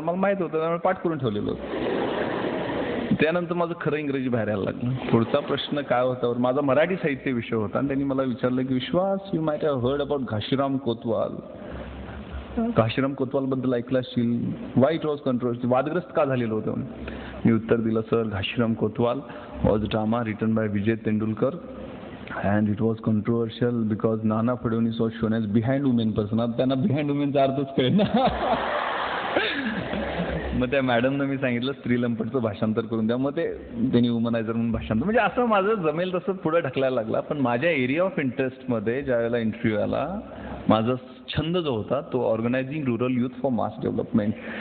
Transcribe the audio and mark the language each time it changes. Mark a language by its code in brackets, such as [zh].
[mr] मला माहित होतं त्यामुळे पाठ करून ठेवलेलं होतं. त्यानंतर माझं खरं इंग्रजी बाहेर यायला लागलं. पुढचा प्रश्न काय होता माझा मराठी साहित्य विषय होता आणि त्यांनी मला विचारलं की विश्वास [en] You might have heard about Ghashiram Kotwal. [mr] Ghashiram Kotwal बद्दल ऐकलं असशील. [en] Why it was controversy. [mr] वादग्रस्त का झालेलं होतं. मी उत्तर दिलं sir [en] Ghashiram Kotwal was drama written by Vijay Tendulkar and it was controversial because Nana Fadnis was shown as behind women person. [mr] आता त्यांना behind womenचा अर्थच कळेल ना. मग त्या मॅडमनं मी सांगितलं स्त्रीलंपटचं भाषांतर करून द्या. मग त्यांनी वुमनायझर म्हणून भाषांतर. म्हणजे असं माझं जमेल तसं पुढे ढकलायला लागला. पण माझ्या एरिया ऑफ इंटरेस्टमध्ये ज्या वेळेला इंटरव्ह्यू आला माझा छंद जो होता तो [en] Organising rural youth for mass development.